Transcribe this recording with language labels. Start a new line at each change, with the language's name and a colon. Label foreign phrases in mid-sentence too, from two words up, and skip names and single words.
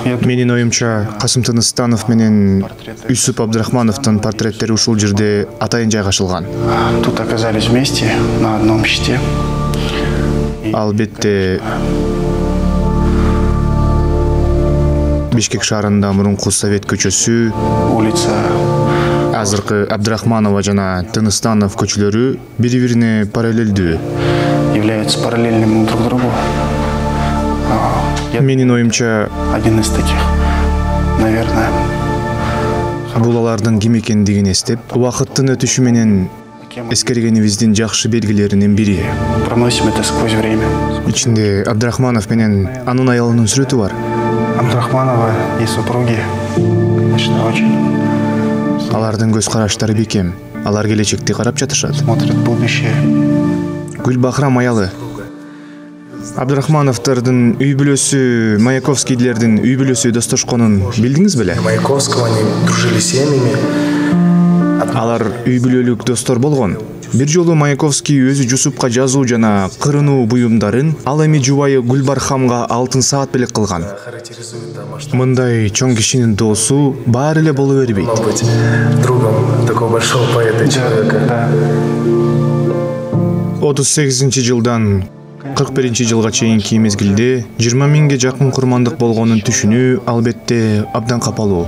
Kyrgyz: Менин оюмча Касым Тыныстанов менен Юсуп Абдрахмановдун портреттери ушул жерде атайын жайгашылган.
Russian: Тут оказались вместе на одном щите.
Kyrgyz: Албетте Бишкек шаарында мурунку Совет көчөсү, Улица азыркы Абдрахманова жана Тыныстанов көчөлөрү бири-бирине параллелдүү.
Russian: являются параллельными друг другу.
Kyrgyz: Менин оюмча
Russian: Один из таких, наверное.
Kyrgyz: бул алардын ким экендигин эстеп, убакыттын өтүшү менен эскергенибиздин жакшы белгилеринин бири.
Russian: Проносим это сквозь время.
Kyrgyz: Ичинде Абдрахманов менен анын аялынын сүрөтү бар.
Russian: Абдрахманова и супруги, конечно, очень
Kyrgyz: Алардын көз караштары бекем. Алар келечекти карап жатышат.
Russian: смотрят в будущее.
Kyrgyz: Гүлбахрам аялы. Абдрахмановдордун үй бүлөсү, Маяковскийлердин үй бүлөсү достошконун билдиңиз беле?
Russian: Маяковского они дружили семьями.
Kyrgyz: Алар үй бүлөлүк достор болгон. Бир жолу Маяковский өзү Жусупка жазуу жана кырынуу буюмдарын ал эми жубайы Гүлбархамга алтын саат белек кылган.
Russian: Характеризует домашний.
Kyrgyz: Мындай чоң кишинин доосу баары эле боло бербейт.
Russian: Быть другом такого большого поэта и человека. Да.
Kyrgyz: 38-жылдан 41-жылга чейинки мезгилде 20 миңге жакын курмандык болгонун түшүнүү албетте абдан капалуу.